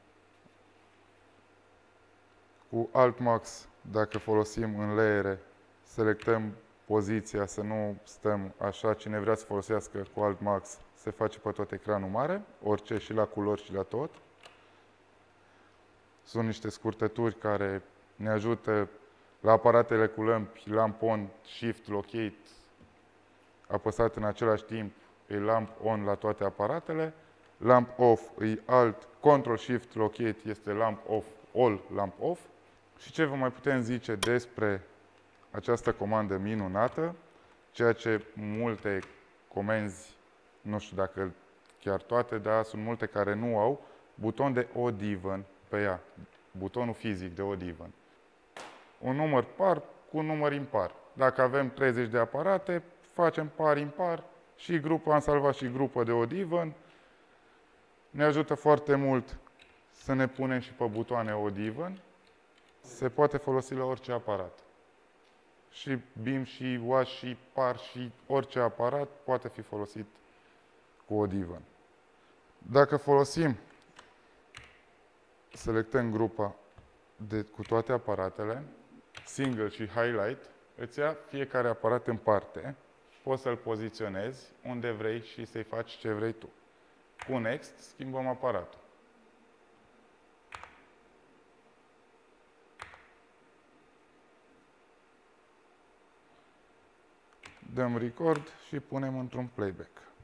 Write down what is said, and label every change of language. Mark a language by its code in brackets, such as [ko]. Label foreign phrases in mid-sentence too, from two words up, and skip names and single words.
[ro] Cu Alt Max, dacă folosim în layere, selectăm poziția, să nu stăm așa. Cine vrea să folosească cu Alt Max, se face pe tot ecranul mare, orice, și la culori și la tot. Sunt niște scurtături care ne ajută la aparatele cu lămpi, [en] lamp on, shift, locate, [ro] apăsat în același timp, e [en] lamp on [ro] la toate aparatele, [en] lamp off [ro] e alt, [en] control shift locate este lamp off, all lamp off. [ro] Și ce vă mai putem zice despre această comandă minunată, ceea ce multe comenzi, nu știu dacă chiar toate, dar sunt multe care nu au, buton de [en] odd even [ro] pe ea, butonul fizic de [en] odd even. [ro] Un număr par cu un număr impar. Dacă avem 30 de aparate, facem par impar și grupă, am salvat și grupă de [en] odd even. [ro] Ne ajută foarte mult să ne punem și pe butoane [en] odd even. [ro] Se poate folosi la orice aparat. Și BIM, și WASH, și PAR, și orice aparat poate fi folosit cu [en] odd even. [ro] Dacă folosim, selectăm grupa cu toate aparatele, single și highlight, îți ia fiecare aparat în parte, poți să-l poziționezi unde vrei și să-i faci ce vrei tu. Cu Next schimbăm aparatul. Dăm record și punem într-un playback.